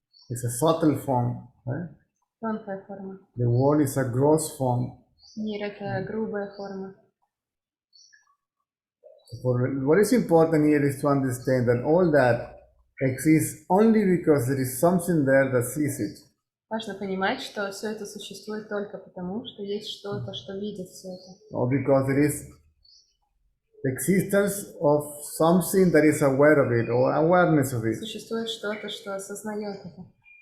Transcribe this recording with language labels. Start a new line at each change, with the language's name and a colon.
English: It's a subtle form. Right?
Russian: тонкая форма.
English: The world is a gross form.
Russian: Мир — это грубая форма.
English: What is important here is to understand that all that exists only because there is something there that sees it.
Russian: Важно понимать, что все это существует только потому, что есть что-то, что видит все это.
English: Or because there is the existence of something that is aware of it or awareness of it.
Russian: Существует что-то, что осознает это.